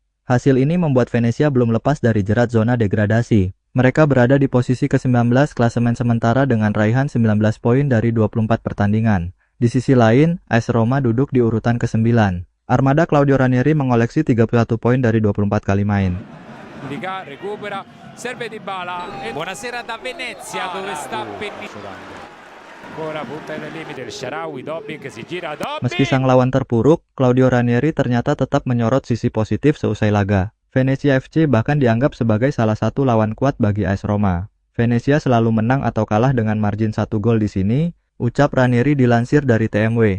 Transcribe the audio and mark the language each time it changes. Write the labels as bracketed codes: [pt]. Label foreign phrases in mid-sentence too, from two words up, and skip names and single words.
[id] Hasil ini membuat Venezia belum lepas dari jerat zona degradasi. Mereka berada di posisi ke-19 klasemen sementara dengan raihan 19 poin dari 24 pertandingan. Di sisi lain, AS Roma duduk di urutan ke-9. Armada Claudio Ranieri mengoleksi 31 poin dari 24 kali main. [it] Liga recupera, serve Dybala. Buonasera da Venezia dove sta [id] Meski sang lawan terpuruk, Claudio Ranieri ternyata tetap menyorot sisi positif seusai laga. Venezia FC bahkan dianggap sebagai salah satu lawan kuat bagi AS Roma. Venezia selalu menang atau kalah dengan margin 1 gol di sini, ucap Ranieri dilansir dari TMW.